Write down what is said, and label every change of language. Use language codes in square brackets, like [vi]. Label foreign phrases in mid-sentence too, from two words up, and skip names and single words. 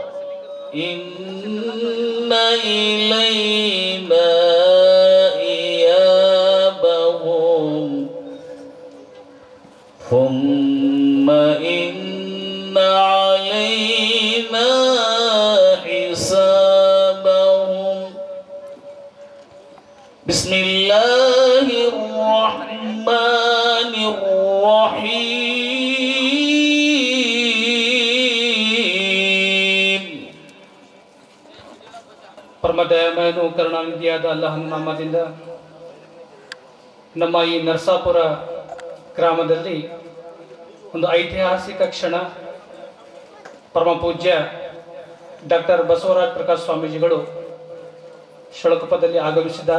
[ar] إن إلينا إيابهم ثم إن علينا حسابهم. بسم الله الرحمن الرحيم. [kn] ಪರಮ ದಯಾಮಯನು ಕರುಣಾನಿಧಿಯಾದ ಅಲ್ಲಾಹನ ನಾಮದಿಂದ ನಮ್ಮ ಈ ನರಸಾಪುರ ಗ್ರಾಮದಲ್ಲಿ ಒಂದು ಐತಿಹಾಸಿಕ ಕ್ಷಣ. ಪರಮ ಪೂಜ್ಯ ಡಾಕ್ಟರ್ ಬಸವರಾಜ್ ಪ್ರಕಾಶ್ ಸ್ವಾಮೀಜಿಗಳು ಶಳಕಪದಲ್ಲಿ ಆಗಮಿಸಿದ್ದಾರೆ.